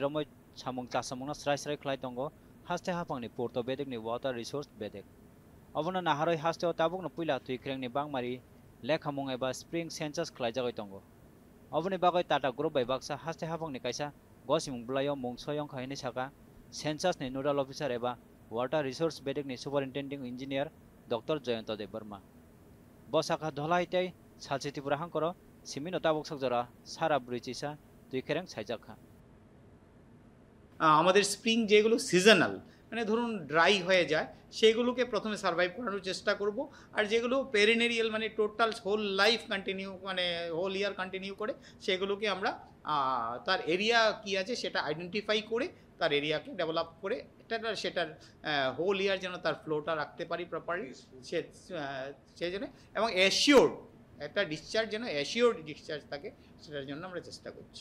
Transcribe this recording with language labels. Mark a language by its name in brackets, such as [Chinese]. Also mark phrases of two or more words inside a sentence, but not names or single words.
[Kok Borok] romoi samung chasamungno srai khlai tongo haste hapangni porto bedek ni [English] water resource [Kok Borok] bedek abono naharoi haste o tabukno puila tuikreng ni bangmari lekhamung eba [English] spring census [Kok Borok] khlai jagoi tongo oboni bagoi tata group bai baksa haste hapangni kaisa gosimung blayo mungsoyong khaini saka census ni [English] nodal officer [Kok Borok] eba [English] water resource [Kok Borok] bedek ni [English] superintending engineer [Kok Borok] Dr. Jayanta Debarma. Bosaka dholaitai salchiti purahang koro simino tabuk sakjara sara brichisa tuikereng সাইজাখা [Bangla] আমাদের স্প্রিং যেগুলো সিজনাল মানে ধরুন ড্রাই হয়ে যায় সেগুলোকে প্রথমে সার্ভাইভ করানোর চেষ্টা করব আর যেগুলো পেরিনেরিয়াল মানে [English] total whole life continue [Bangla] মানে [English] whole year continue [Bangla] করে সেগুলোকে আমরা তার এরিয়া কি আছে সেটা আইডেন্টিফাই করে তার এরিয়াকে ডেভেলপ করে সেটার [English] whole year [Bangla] যেন তার ফ্লোটা রাখতে পারি প্রপারলি সেই জন্য এবং অ্যাসিওর্ড একটা ডিসচার্জ যেন [English] assured discharge [Bangla] থাকে সেটার জন্য আমরা চেষ্টা করছি